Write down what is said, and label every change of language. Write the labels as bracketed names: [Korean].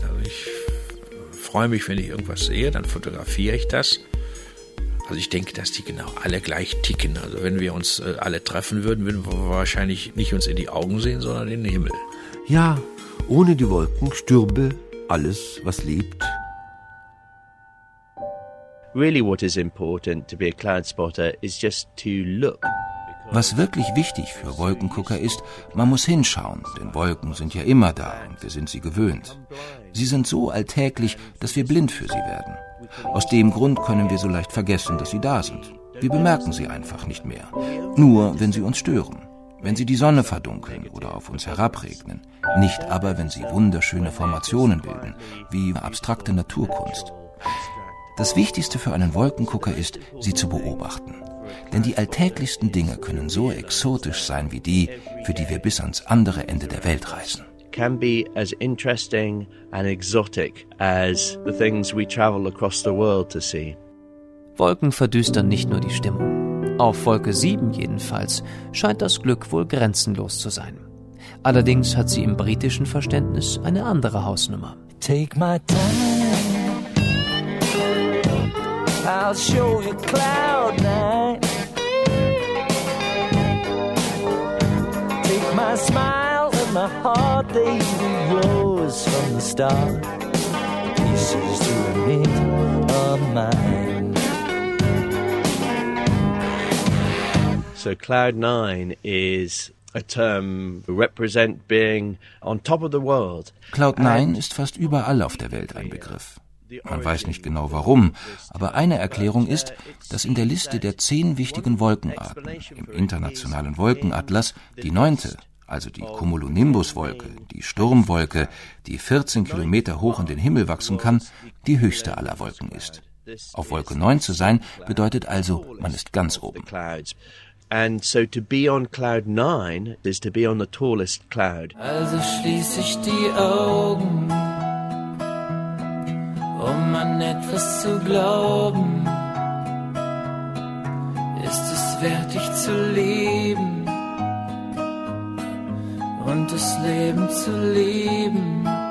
[German] Also ich freue mich, wenn ich irgendwas sehe, dann fotografiere ich das. Also ich denke, dass die genau alle gleich ticken. Also wenn wir uns alle treffen würden, würden wir wahrscheinlich nicht uns in die Augen sehen, sondern in den Himmel. Ja, ohne die Wolken stürbe alles, was lebt. [English] Really what is important to be a cloud spotter is just to look. [German] Was wirklich wichtig für Wolkengucker ist, man muss hinschauen, denn Wolken sind ja immer da und wir sind sie gewöhnt. Sie sind so alltäglich, dass wir blind für sie werden. Aus dem Grund können wir so leicht vergessen, dass sie da sind. Wir bemerken sie einfach nicht mehr. Nur, wenn sie uns stören. Wenn sie die Sonne verdunkeln oder auf uns herabregnen. Nicht aber, wenn sie wunderschöne Formationen bilden, wie abstrakte Naturkunst. Das Wichtigste für einen Wolkengucker ist, sie zu beobachten. Denn die alltäglichsten Dinge können so exotisch sein wie die, für die wir bis ans andere Ende der Welt reisen. [English] Can be as interesting and exotic as the things we travel across the world to see. [German] Wolken verdüstern nicht nur die Stimmung. Auf Wolke 7 jedenfalls scheint das Glück wohl grenzenlos zu sein. Allerdings hat sie im britischen Verständnis eine andere Hausnummer. [English] Take my time. I'll show you cloud nine. Take my smile and my heart, they rose from the start. Pieces to a bit of mine. So cloud nine is a term represent being on top of the world. [German] Cloud nine ist fast überall auf der Welt ein Begriff. Man weiß nicht genau warum, aber eine Erklärung ist, dass in der Liste der 10 wichtigen Wolkenarten im internationalen Wolkenatlas die 9., also die Cumulonimbus-Wolke, die Sturmwolke, die 14 Kilometer hoch in den Himmel wachsen kann, die höchste aller Wolken ist. Auf Wolke 9 zu sein, bedeutet also, man ist ganz oben. [English] And so to be on cloud 9 is to be on the tallest cloud. [German] Also schließe ich die Augen, um an etwas zu glauben, ist es wert, dich zu lieben und das Leben zu lieben.